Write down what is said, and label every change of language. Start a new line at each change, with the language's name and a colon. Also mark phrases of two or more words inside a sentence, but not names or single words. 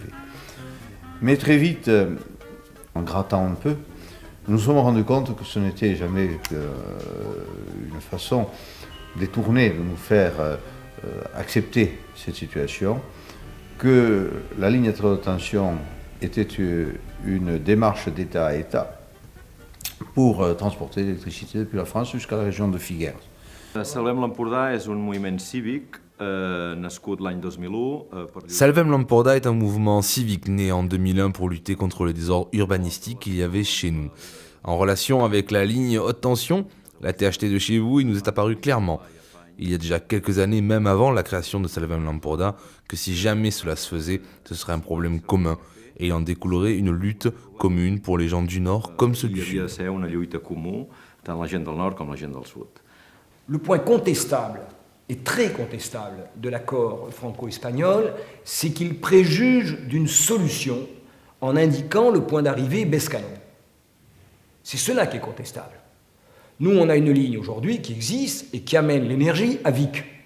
French: Mais très vite, en grattant un peu, nous nous sommes rendus compte que ce n'était jamais une façon détournée de nous faire accepter cette situation, que la ligne à très haute tension était une démarche d'État à État pour transporter l'électricité depuis la France jusqu'à la région de Figueres.
Catalan: Salvem l'Empordà és un moviment cívic nascut l'any 2001.
French: Salvem l'Empordà est un mouvement civique né en 2001 pour lutter contre le désordre urbanistique qu'il y avait chez nous. En relation avec la ligne haute tension, la THT de chez vous, il nous est apparu clairement, il y a déjà quelques années, même avant la création de Salvem l'Empordà, que si jamais cela se faisait, ce serait un problème commun et il en découlerait une lutte commune pour les gens du Nord comme ceux du Sud.
Catalan: Il havia de ser una lluita comú, tant la gent del Nord com la gent del Sud.
French: Le point contestable, et très contestable, de l'accord franco-espagnol, c'est qu'il préjuge d'une solution en indiquant le point d'arrivée Bescanon. C'est cela qui est contestable. Nous, on a une ligne aujourd'hui qui existe et qui amène l'énergie à Vic.